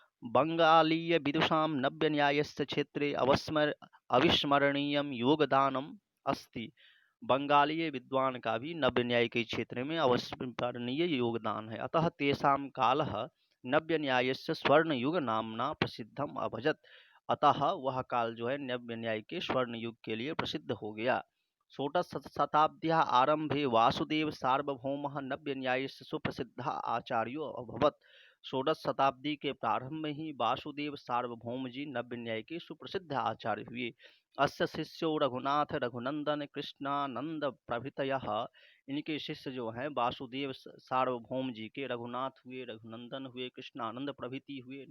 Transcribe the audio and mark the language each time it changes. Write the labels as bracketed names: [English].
[Sanskrit] बंगालीय विदुषां नव्य न्यायस्य क्षेत्रे अविस्मरणीयं योगदानम अस्ति। [Hindi] बंगाली विद्वान का भी नव्य न्याय के क्षेत्र में अविस्मरणीय योगदान है। [Sanskrit] अतः तेषां कालः नव्य न्यायस्य स्वर्ण युग नामना प्रसिद्धम अभजत। [Hindi] अतः वह काल जो है नव्य न्याय के स्वर्ण युग के लिए प्रसिद्ध हो गया। [Sanskrit] षोडश शताब्द्याः आरंभे वासुदेव सार्वभौमः नव्य न्यायस्य सुप्रसिद्धः आचार्यो अभवत्। [Hindi] षोडश शताब्दी के प्रारंभ में ही वासुदेव सार्वभौम जी नव्य न्याय के सुप्रसिद्ध आचार्य हुए। [Sanskrit] अस्य शिष्यो रघुनाथ रघुनंदन कृष्णानंद प्रभृतयः। [Hindi] इनके शिष्य जो हैं वासुदेव सार्वभौम जी के रघुनाथ हुए, रघुनंदन हुए, कृष्णानंद प्रभृति हुए।